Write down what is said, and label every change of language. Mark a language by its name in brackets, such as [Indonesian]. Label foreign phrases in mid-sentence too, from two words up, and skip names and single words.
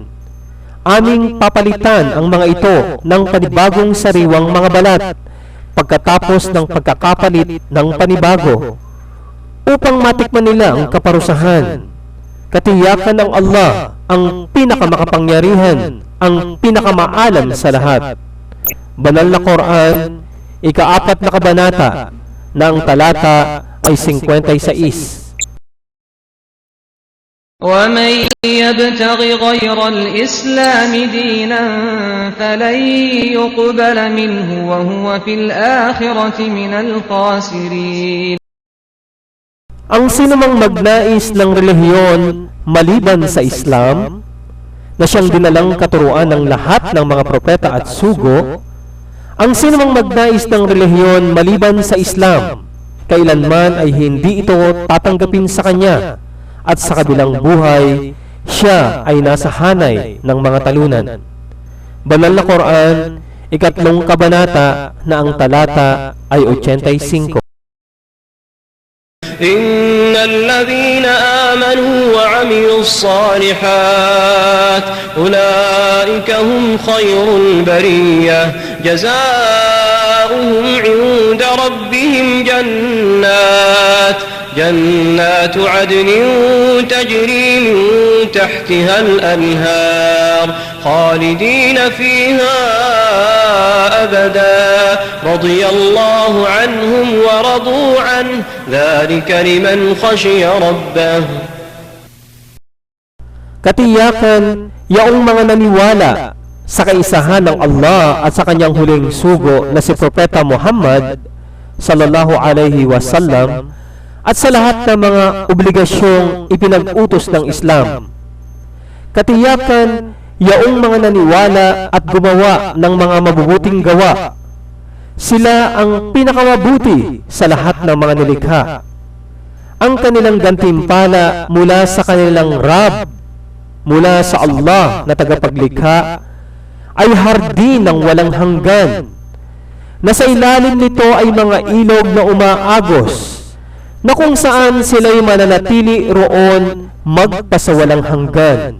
[Filipino] Aming papalitan ang mga ito ng panibagong sariwang mga balat pagkatapos ng pagkakapalit ng panibago, upang matikman nila ang kaparusahan. Katiyakan ng Allah ang pinakamakapangyarihan, ang pinakamaalam sa lahat. Banal na Quran, ika-4 na kabanata na ang talata ay 56. [Arabic] وَمَن يَبْتَغِ غَيْرَ الْإِسْلَامِ دِينًا فَلَن يُقْبَلَ مِنْهُ وَهُوَ فِي الْآخِرَةِ مِنَ الْخَاسِرِينَ. [Filipino] Ang sinumang magnais ng relihiyon maliban sa Islam, na siyang dinalang katuruan ng lahat ng mga propeta at sugo, ang sinumang magnais ng relihiyon maliban sa Islam, kailanman ay hindi ito tatanggapin sa kanya, at sa kabilang buhay, siya ay nasa hanay ng mga talunan. Banal na Quran, ika-3 kabanata na ang talata ay 85. [Arabic] إن الذين آمنوا وعملوا الصالحات أولئك هم خير البرية جزاؤهم عند ربهم جنات عدن تجري من تحتها الأنهار خالدين فيها أبدا رضي الله عنهم ورضوا عنه ذلك لمن خشي ربه. [Filipino] Katiyakan, yaong mga naniwala sa kaisahan ng Allah at sa kanyang huling sugo na si Propeta Muhammad [Arabic] صلى الله عليه وسلم, [Filipino] at sa lahat ng mga obligasyong ipinag-utos ng Islam. Katiyakan, yaong mga naniwala at gumawa ng mga mabubuting gawa, sila ang pinakamabuti sa lahat ng mga nilikha. Ang kanilang gantimpala mula sa kanilang Rab, mula sa Allah na tagapaglikha, ay hardin ng walang hanggan, na sa ilalim nito ay mga ilog na umaagos, na kung saan sila'y mananatili roon magpasawalang hanggan.